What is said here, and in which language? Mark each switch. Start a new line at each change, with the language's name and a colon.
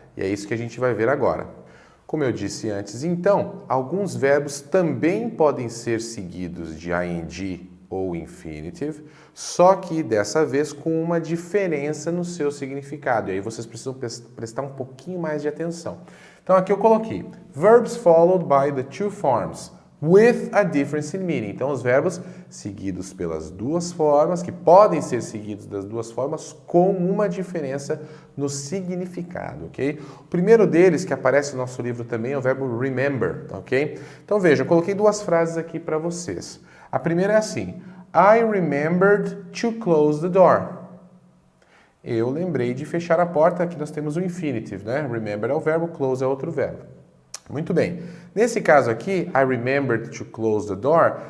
Portuguese: E é isso que a gente vai ver agora. Como eu disse antes, então, alguns verbos também podem ser seguidos de ing ou infinitive, só que dessa vez com uma diferença no seu significado. E aí vocês precisam prestar um pouquinho mais de atenção. Então aqui eu coloquei
English: verbs followed by the two forms with a difference in meaning.
Portuguese: Então, os verbos seguidos pelas duas formas, que podem ser seguidos das duas formas, com uma diferença no significado, ok? O primeiro deles, que aparece no nosso livro também, é o verbo remember, ok? Então, veja, eu coloquei duas frases aqui para vocês. A primeira é assim,
English: I remembered to close the door.
Portuguese: Eu lembrei de fechar a porta. Aqui nós temos o infinitive, né? Remember é o verbo, close é outro verbo. Muito bem. Nesse caso aqui,
English: I remembered to close the door.